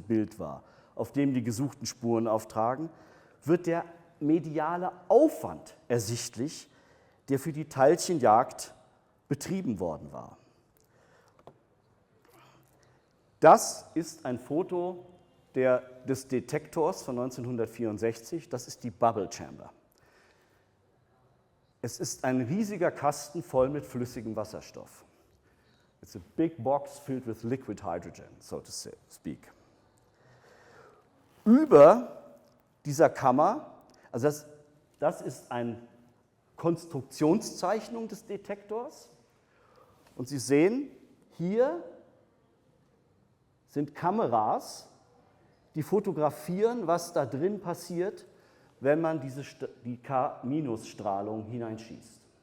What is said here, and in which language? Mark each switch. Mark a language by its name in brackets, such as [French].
[German] Bild war, auf dem die gesuchten Spuren auftragen, wird der mediale Aufwand ersichtlich, der für die Teilchenjagd betrieben worden war. Das ist ein Foto des Detektors von 1964, das ist die Bubble Chamber. Es ist ein riesiger Kasten voll mit flüssigem Wasserstoff. [English] It's a big box filled with liquid hydrogen, so to speak. [German] Über dieser Kammer, also das ist eine Konstruktionszeichnung des Detektors. Und Sie sehen, hier sind Kameras, die fotografieren, was da drin passiert, wenn man die K-Strahlung hineinschießt.